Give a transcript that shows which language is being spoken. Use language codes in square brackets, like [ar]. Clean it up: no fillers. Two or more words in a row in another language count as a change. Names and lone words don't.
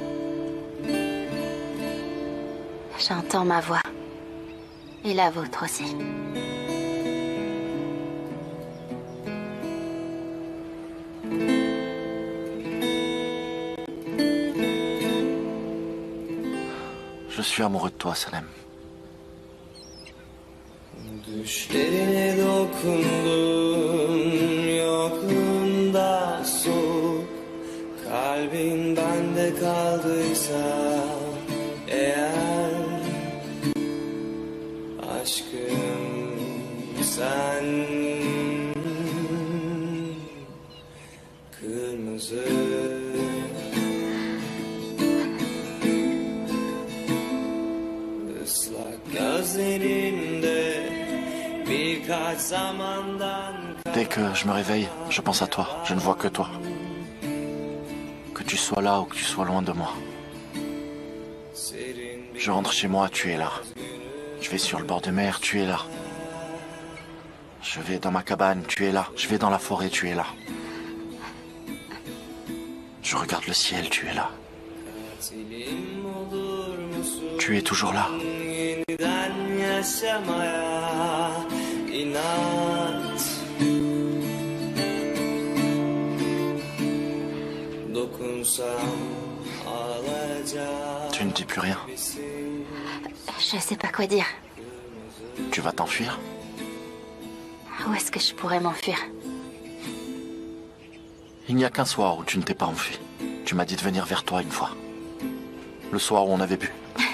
[fr] J'entends ma voix. Et la vôtre aussi. Je suis amoureux de toi, Sanem. [tr] Düşlerine dokundun yokluğunda soğuk kalbin bende kaldıysa eğer aşkım sen kırmızı ıslak gözlerinde birkaç zamandan [fr] Dès que je me réveille, je pense à toi. Je ne vois que toi. Que tu sois là ou que tu sois loin de moi. Je rentre chez moi, tu es là. Je vais sur le bord de mer, tu es là. Je vais dans ma cabane, tu es là. Je vais dans la forêt, tu es là. Je regarde le ciel, tu es là. Tu es toujours là. [tr] yeniden yaşamaya inat dokunsam ağlayacak. [fr] Tu ne dis plus rien. Je sais pas quoi dire. Tu vas t'enfuir? Où est-ce que je pourrais m'enfuir? Il n'y a qu'un soir où tu ne t'es pas enfui. Tu m'as dit de venir vers toi une fois. Le soir où on avait bu.